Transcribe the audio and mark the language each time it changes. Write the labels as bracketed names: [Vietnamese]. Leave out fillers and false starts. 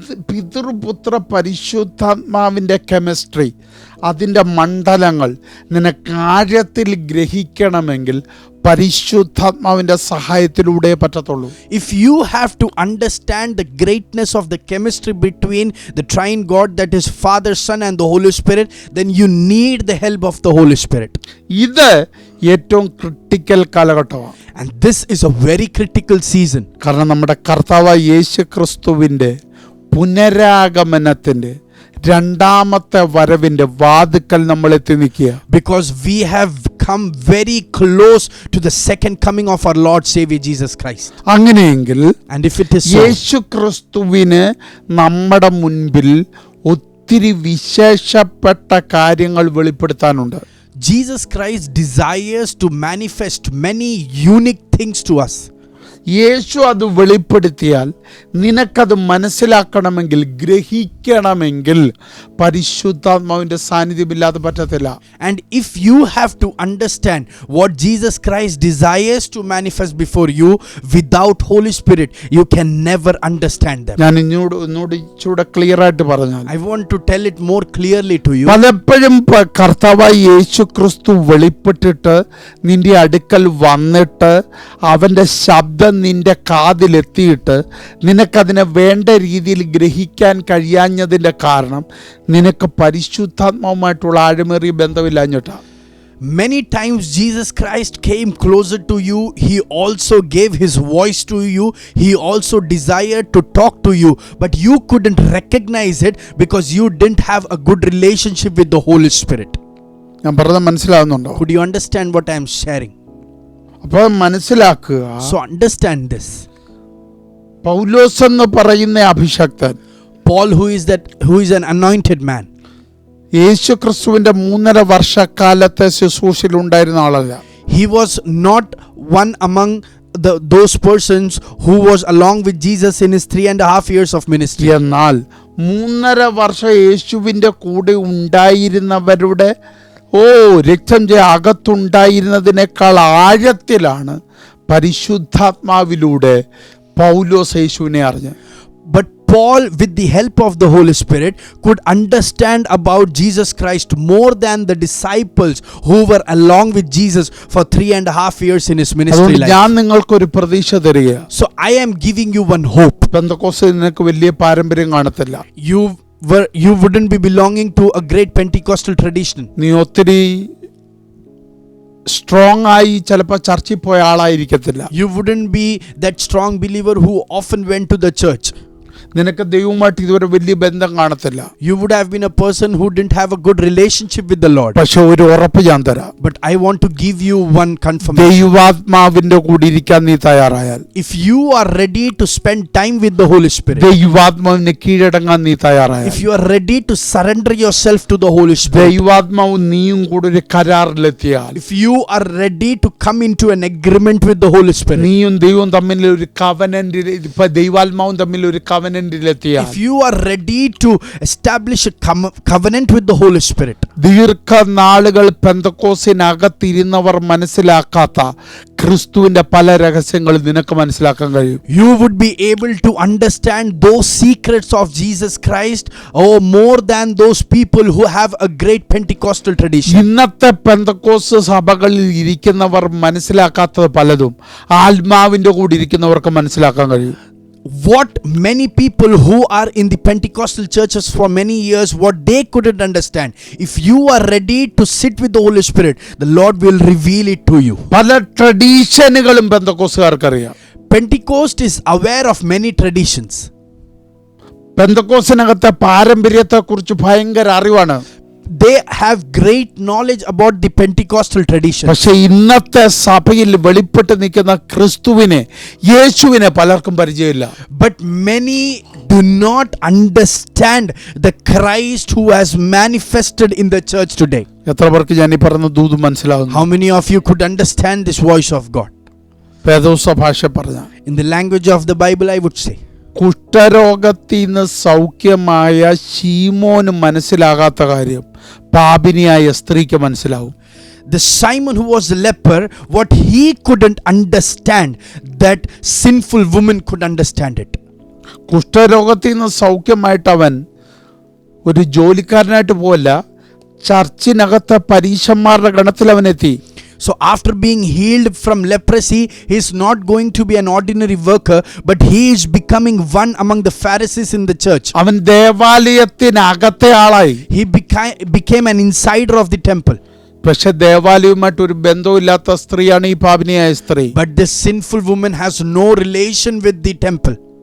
[Malayalam] പിതൃപുത്ര പരിശുദ്ധാത്മാവിൻ്റെ കെമിസ്ട്രി, അതിൻ്റെ മണ്ഡലങ്ങൾ നിനക്ക് ആഴത്തിൽ ഗ്രഹിക്കണമെങ്കിൽ പരിശുദ്ധാത്മാവിൻ്റെ സഹായത്തിലൂടെ പറ്റത്തുള്ളൂ. [English] If you have to understand the greatness of the chemistry between the triune God, that is Father, Son and the Holy Spirit, then you need the help of the Holy Spirit. [Malayalam] ഇത് ഏറ്റവും critical കാലഘട്ടമാണ്. [English] And this is a very critical season. [Malayalam] കാരണം നമ്മുടെ കർത്താവായ യേശു ക്രിസ്തുവിൻ്റെ പുനരാഗമനത്തിൻ്റെ രണ്ടാമത്തെ വരവിൻ്റെ വാതിക്കൽ നമ്മൾ എത്തി നിൽക്കുക. [English] Because we have come very close to the second coming of our Lord Savior Jesus Christ. [Malayalam] അങ്ങനെയെങ്കിൽ [English] And if it is so, [Malayalam] യേശു ക്രിസ്തുവിന് നമ്മുടെ മുൻപിൽ ഒത്തിരി വിശേഷപ്പെട്ട കാര്യങ്ങൾ വെളിപ്പെടുത്താനുണ്ട്. [English] Jesus Christ desires to manifest many unique things to us. [Malayalam] യേശു അത് വെളിപ്പെടുത്തിയാൽ നിനക്കത് മനസ്സിലാക്കണമെങ്കിൽ, ഗ്രഹിക്കണമെങ്കിൽ പരിശുദ്ധാത്മാവിൻ്റെ സാന്നിധ്യമില്ലാതെ പറ്റത്തില്ല. [English] And if you have to understand what Jesus Christ desires to manifest before you, without Holy Spirit you can never understand them. [Malayalam] ഞാൻ ഒന്നുകൂടി ചൂടെ clear ആയിട്ട് പറഞ്ഞാൽ, [English] I want to tell it more clearly to you. [Malayalam] പലപ്പോഴും കർത്താവായ യേശു ക്രിസ്തു വെളിപ്പെട്ടിട്ട് നിന്റെ അടുക്കൽ വന്നിട്ട് അവൻ്റെ ശബ്ദം നിന്റെ കാതിലെത്തിയിട്ട് നിനക്കതിനെ വേണ്ട രീതിയിൽ ഗ്രഹിക്കാൻ കഴിയാഞ്ഞതിൻ്റെ കാരണം നിനക്ക് പരിശുദ്ധാത്മാവുമായിട്ടുള്ള ആഴമേറിയ ബന്ധമില്ലാഞ്ഞിട്ടാ. [English] Many times Jesus Christ came closer to you. He also gave his voice to you. He also desired to talk to you, but you couldn't recognize it because you didn't have a good relationship with the Holy Spirit. [Malayalam] ഞാൻ പറഞ്ഞത് മനസ്സിലാവുന്നുണ്ടോ? [English] Could you understand what I am sharing? [Malayalam] അപ്പോൾ മനസ്സിലാക്കുക, [English] So understand this. [Malayalam] പൗലോസ് എന്ന് പറയുന്ന അഭിഷക്തൻ, [English] Paul, who is an anointed man, [Malayalam] യേശു ക്രിസ്തുവിന്റെ 3.5 വർഷക്കാലത്തെ ശുശ്രൂഷയിൽ ഉണ്ടായിരുന്ന ആളല്ല. [English] he was not one among those persons who was along with Jesus in his 3.5 years of ministry. [Malayalam] എന്നാൽ 3.5 വർഷം യേശുവിന്റെ കൂടെ ഉണ്ടായിരുന്നവരുടെ രക്തം അകത്തുണ്ടായിരുന്നതിനേക്കാൾ ആഴത്തിലാണ് പരിശുദ്ധാത്മാവിലൂടെ പൗലോസ് യേശുവിനെ അറിഞ്ഞത്. [English] But Paul, with the help of the Holy Spirit, could understand about Jesus Christ more than the disciples who were along with Jesus for 3.5 years in his ministry life. [Malayalam] ഞാൻ നിങ്ങൾക്കൊരു പ്രതീക്ഷ തരിക. [English] So I am giving you one hope. [Malayalam] പെന്തക്കോസ്തിൽ നിനക്ക് വലിയ പാരമ്പര്യം കാണത്തില്ല. [English] You wouldn't be belonging to a great Pentecostal tradition. [Malayalam] നീ ഒത്തിരി സ്ട്രോങ് ആയി ചിലപ്പോൾ ചർച്ചിൽ പോയ ആളായിരിക്കത്തില്ല. [English] You wouldn't be that strong believer who often went to the church. [Malayalam] നിനക്ക് ദൈവവുമായിട്ട് ഇതുവരെ വലിയ ബന്ധം കാണത്തില്ല. [English] You would have been a person who didn't have a good relationship with the Lord. [Malayalam] പക്ഷെ ഒരു ഉറപ്പ് ഞാൻ തരാം. [English] But I want to give you one confirmation. [Malayalam] ദൈവാത്മാവിന്റെ കൂടെ ഇരിക്കാൻ നീ തയ്യാറായാൽ, [English] if you are ready to spend time with the Holy Spirit, [Malayalam] ദൈവാത്മാവിനെ കീഴടങ്ങാൻ നീ തയ്യാറായാൽ, [English] if you are ready to surrender yourself to the Holy Spirit, [Malayalam] ദൈവാത്മാവ് നീയും കൂടെ ഒരു കരാറിലെത്തിയാൽ, [English] if you are ready to come into an agreement with the Holy Spirit, [Malayalam] നീയും ദൈവവും തമ്മിൽ ഒരു കവനന്റ്, ഇപ്പൊ ദൈവാത്മാവും തമ്മിൽ ഒരു covenant കവനന്റിലെത്തിയാൽ, [English] if you are ready to establish a covenant with the Holy Spirit, [Malayalam] ദീർഘനാളുകൾ പെന്തക്കോസിനകത്തിരുന്നവർ മനസ്സിലാക്കാത്ത ക്രിസ്തുവിന്റെ പല രഹസ്യങ്ങളും നിനക്ക് മനസ്സിലാക്കാൻ കഴിയും. [English] you would be able to understand those secrets of Jesus Christ, more than those people who have a great Pentecostal tradition. [Malayalam] ഇന്നത്തെ പെന്തക്കോസ് സഭകളിൽ ഇരിക്കുന്നവർ മനസ്സിലാക്കാത്തത് പലതും ആത്മാവിന്റെ കൂടെ ഇരിക്കുന്നവർക്ക് മനസ്സിലാക്കാൻ കഴിയും. [English] What many people who are in the Pentecostal churches for many years, what they couldn't understand, if you are ready to sit with the Holy Spirit, the Lord will reveal it to you. [Malayalam] പല ട്രഡീഷനുകളും പെന്തക്കോസുകാർക്കറിയാം. [English] Pentecost is aware of many traditions. [Malayalam] പെന്തക്കോസിനകത്തെ പാരമ്പര്യത്തെക്കുറിച്ച് ഭയങ്കര അറിവാണ്. [English] They have great knowledge about the Pentecostal tradition. [Malayalam] പക്ഷെ ഇന്നത്തെ സഭയിൽ വെളിപ്പെട്ട് നിൽക്കുന്ന ക്രിസ്തുവിനെ, യേശുവിനെ പലർക്കും പരിചയമില്ല. [English] But many do not understand the Christ who has manifested in the church today. [Malayalam] എത്ര പേർക്ക് ഞാൻ ഈ പറഞ്ഞ ദൂത് മനസ്സിലാവുന്നു? [English] How many of you could understand this voice of God? [Malayalam] വേദോസ ഭാഷ പറഞ്ഞ, [English] In the language of the Bible, I would say, [Malayalam] കുഷ്ഠരോഗത്തിൽ നിന്ന് സൗഖ്യമായ Simon മനസ്സിലാകാത്ത കാര്യം പാപിനിയായ സ്ത്രീക്ക് മനസ്സിലാവും. [English] the Simon who was a leper, what he couldn't understand, that sinful woman could understand it. [Malayalam] കുഷ്ഠരോഗത്തിൽ നിന്ന് സൗഖ്യമായിട്ട് അവൻ ഒരു ജോലിക്കാരനായിട്ട് പോവല്ല, ചർച്ചിനകത്തെ പരീശന്മാരുടെ ഗണത്തിൽ അവൻ എത്തി. [English] So after being healed from leprosy, he is not going to be an ordinary worker, but he is becoming one among the Pharisees in the church. [Malayalam] അവൻ ദേവാലയത്തിനകത്തെ ആളായി. [English] He became an insider of the temple. [Malayalam] പക്ഷെ ദേവാലയവുമായിട്ട് ഒരു ബന്ധമില്ലാത്ത സ്ത്രീയാണ് ഈ പാപിനിയായ സ്ത്രീ. [English] But this sinful woman has no relation with the temple.